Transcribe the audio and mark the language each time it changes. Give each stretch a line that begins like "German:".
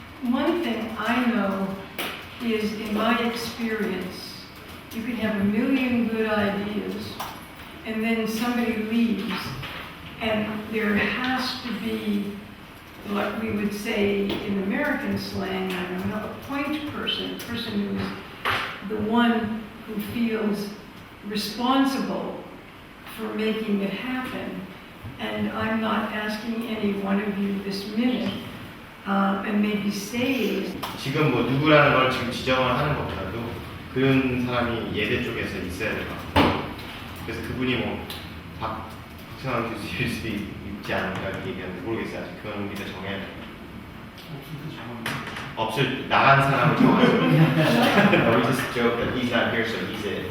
English: One thing I know is, in my experience, you can have a million good ideas, and then somebody leaves, and there has to be what we would say in American slang, I don't know, a point person, a person who's the one who feels responsible for making it happen. And I'm not asking any one of you this minute, and maybe say
Korean: 지금 뭐 누구라는 걸 지금 지정을 하는 것보다도 그런 사람이 예대 쪽에서 있어야 될 것 같아요. 그래서 그분이 뭐 박승환 교수일 수도 있지 않을까 이렇게 얘기하는데 모르겠어요. 아직 그건 우리가 정해야 돼요. 나간 사람을 정하죠.
English: We just joke that he's not here, so he's it.